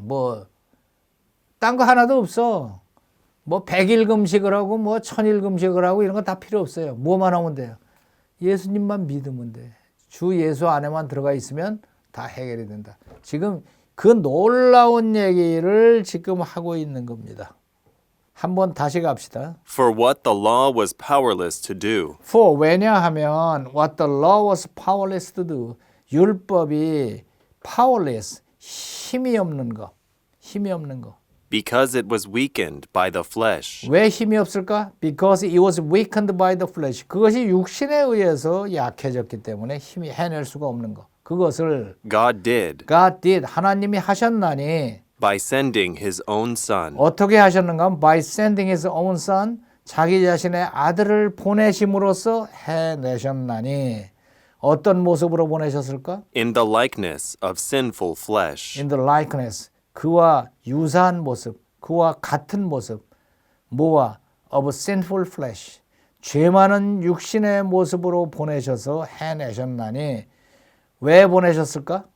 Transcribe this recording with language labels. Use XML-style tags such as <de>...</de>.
<ko>뭐 딴 거 하나도 없어. 뭐 100일 금식을 하고 뭐 1000일 금식을 하고 이런 거 다 필요 없어요. 뭐만 하면 돼요? 예수님만 믿으면 돼. 주 예수 안에만 들어가 있으면 다 해결이 된다. 지금 그 놀라운 얘기를 지금 하고 있는 겁니다. 한번 다시 갑시다.</ko> <en>For what the law was powerless to do. For</en> <ko>왜냐하면</ko> <en>what the law was powerless to do.</en> <ko>율법이 powerless, 힘이 없는 거. 힘이 없는 거.</ko> <en>Because it was weakened by the flesh.</en> <ko>왜 힘이 없을까?</ko> <en>Because it was weakened by the flesh.</en> <ko>그것이 육신에 의해서 약해졌기 때문에 힘이 해낼 수가 없는 거. 그것을</ko> <en>God did God did.</en> <ko>하나님이 하셨나니</ko> <en>by sending his own son.</en> <ko>어떻게 하셨는가?</ko> <en>By sending his own son.</en> <ko>자기 자신의 아들을 보내심으로써 해내셨나니 어떤 모습으로 보내셨을까?</ko> <en>In the likeness of sinful flesh. In the likeness,</en> <ko>그와 유사한 모습, 그와 같은 모습, 뭐와?</ko> <en>Of sinful flesh,</en> <ko>죄 많은 육신의 모습으로 보내셔서 해내셨나니 왜 보내셨을까?</ko>